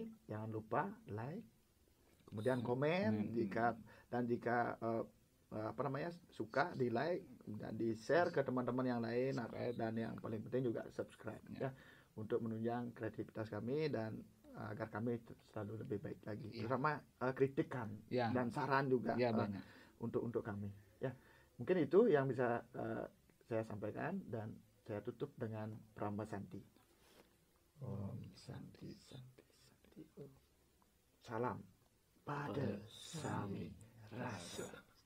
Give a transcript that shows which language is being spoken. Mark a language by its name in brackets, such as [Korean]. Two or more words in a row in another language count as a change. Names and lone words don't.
[Indonesian] Jangan lupa like, kemudian komen, jika suka, di like dan di share ke teman-teman yang lain, dan yang paling penting juga subscribe ya, untuk menunjang kreativitas kami dan agar kami selalu lebih baik lagi, terutama kritikan dan saran juga untuk kami ya. Mungkin itu yang bisa saya sampaikan dan saya tutup dengan Pramba Santi. [Sanskrit] Om Santi Santi Santi. [Indonesian] Salam pada Sami Rasa.